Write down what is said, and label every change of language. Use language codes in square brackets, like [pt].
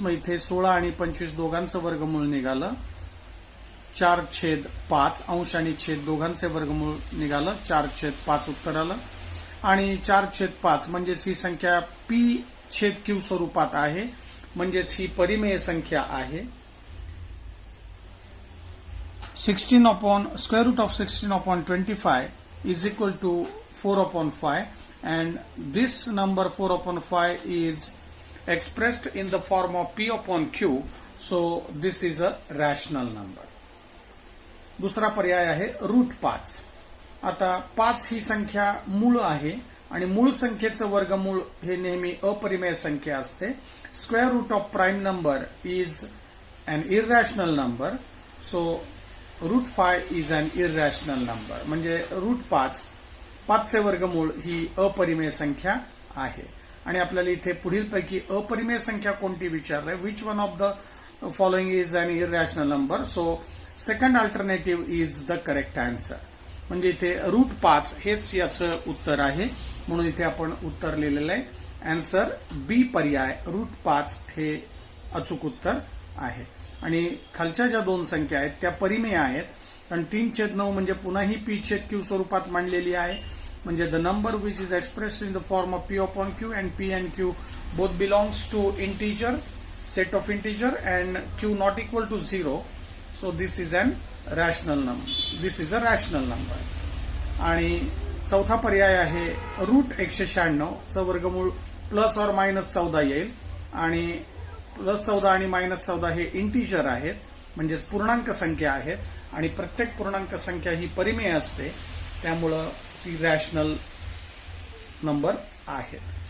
[mr] मग इथे 16 आणि 25 दोघांचं वर्गमूळ निघालं. 4/5 अंश आणि छेद दोघांचे वर्गमूळ निघालं. 4/5 उत्तर आलं. आणि 4/5 म्हणजेच ही संख्या p/q स्वरूपात आहे, म्हणजेच ही परिमेय संख्या आहे. [en] 16/(square-root of 16/25) is equal to 4/5. And this number 4/5 is expressed in the form of p/q, so this is a rational number. [mr] दुसरा पर्याय आहे √5. आता 5 ही संख्या मूळ आहे आणि मूळ संख्येचं वर्गमूळ हे नेहमी अपरिमेय संख्या असते. [en] Square root of prime number is an irrational number, so √5 is an irrational number. [mr] म्हणजे √5 5चे वर्गमूळ ही अपरिमेय संख्या आहे. आणि आपल्याला इथे पुढीलपैकी अपरिमेय संख्या कोणती विचारलंय. [en] Which one of the following is an irrational number, so second alternative is the correct answer. [mr] म्हणजे इथे √5 हेच याचं उत्तर आहे, म्हणून इथे आपण उत्तर लिहिलेलं आहे. आन्सर बी पर्याय √5 हे अचूक उत्तर आहे. आणि खालच्या ज्या 2 संख्या आहेत त्या परिमेय आहेत, कारण 3/9 म्हणजे पुन्हा ही p/q स्वरूपात मांडलेली आहे. [en] म्हणजे the number which is expressed in the form of p/q and p and q both belongs to integer, set of integer, and q not equal to 0. So this is an rational number. This is a rational number. [mr] आणि चौथा पर्याय आहे √196 चं वर्गमूळ +or-14 येईल. आणि +14 आणि -14 हे इंटीजर आहेत, म्हणजे पूर्णांक संख्या आहेत. आणि प्रत्येक पूर्णांक संख्या ही परिमेय असते, त्यामुळं ती रॅशनल नंबर आहेत.